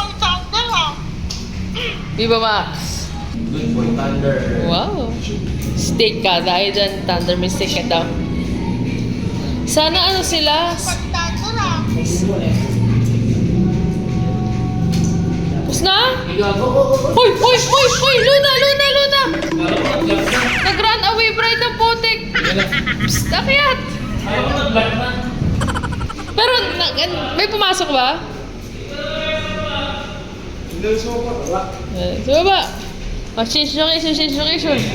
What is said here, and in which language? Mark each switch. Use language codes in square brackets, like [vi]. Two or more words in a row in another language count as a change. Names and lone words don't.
[en] Viva Max! Good boy, Thunder. [tl] Wow! Steak ka. Dahil dyan, Thunder, may steak ka daw. Sana ano sila? Tapos na? Hoy! Hoy! Hoy! Hoy! Luna! Luna! Luna! Kala ko nag-lock na. Nag- [en] run away bride [tl] ng putik! Psst! Akyat! Kala ko nag-lock na. Pero, may pumasok ba? Hindi sa wala. Sa baba. [en] Oh, change location, change location.